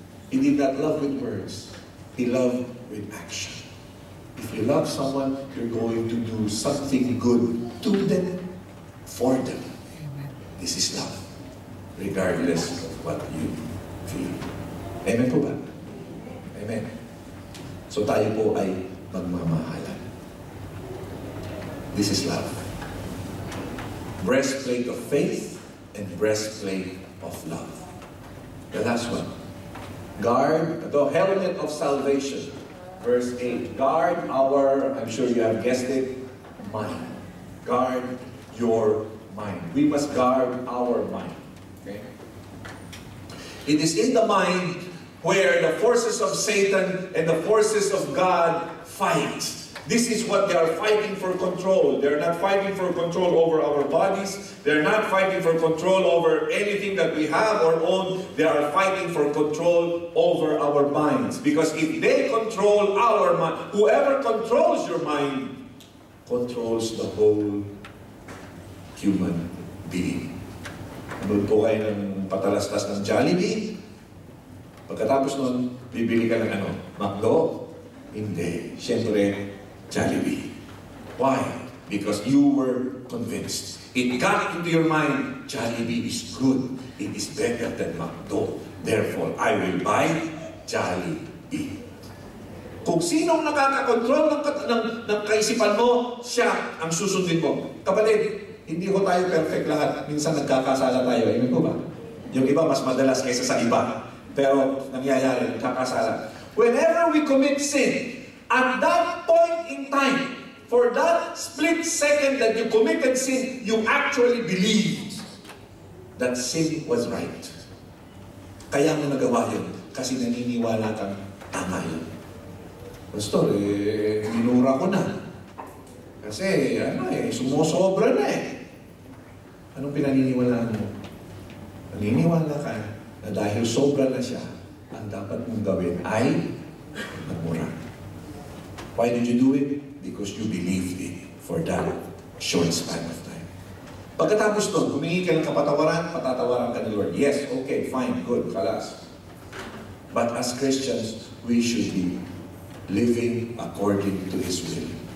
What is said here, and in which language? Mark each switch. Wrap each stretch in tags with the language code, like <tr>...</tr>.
<en>He did not love with words. He loved with action. If you love someone, you're going to do something good to them, for them. Amen. This is love, regardless of what you feel.</en> <tl>Amen po ba? Amen. So tayo po ay magmamahalan.</tl> <en>This is love. Breastplate of faith and breastplate of love. The last one. Guard the helmet of salvation. Verse 8. Guard our, I'm sure you have guessed it, mind. Guard your mind. We must guard our mind. Okay? It is in the mind where the forces of Satan and the forces of God fight. This is what they are fighting for control. They're not fighting for control over our bodies. They're not fighting for control over anything that we have or own. They are fighting for control over our minds. Because if they control our mind, whoever controls your mind, controls the whole human being.</en> <tl>Doon po kayo ng patalastas ng Jollibee. Pagkatapos nun, bibili ka ng ano? McDo? Hindi. Siyempre, Jollibee.</tl> <en>Why? Because you were convinced. It got into your mind, Jollibee is good. It is better than McDo. Therefore, I will buy Jollibee.</en> <tl>Kung sinong nakakakontrol ng kaisipan mo, siya ang susundin mo. Kapatid, hindi ko tayo perfect lahat. Minsan nagkakasala tayo. Amen po ba? Yung iba mas madalas kaysa sa iba. Pero nangyayari, nagkakasala.</tl> <en>Whenever we commit sin, at that point in time, for that split second that you committed sin, you actually believed that sin was right.</en> <tl>Kaya mo nagawa yun, kasi naniniwala kang tama yun. Pastor, minura ko na. Kasi, sumusobra na Anong pinaniniwalaan mo? Naniniwala ka na dahil sobra na siya, ang dapat mong gawin ay magmura.</tl> <en>Why did you do it? Because you believed it for that short span of time.</en> <tl>Pagkatapos doon, humingi ka ng kapatawaran, patatawaran ka ni Lord.</tl> <en>Yes, okay, fine, good,</en> <tl>kalas.</tl> <en>But as Christians, we should be living according to His will.</en>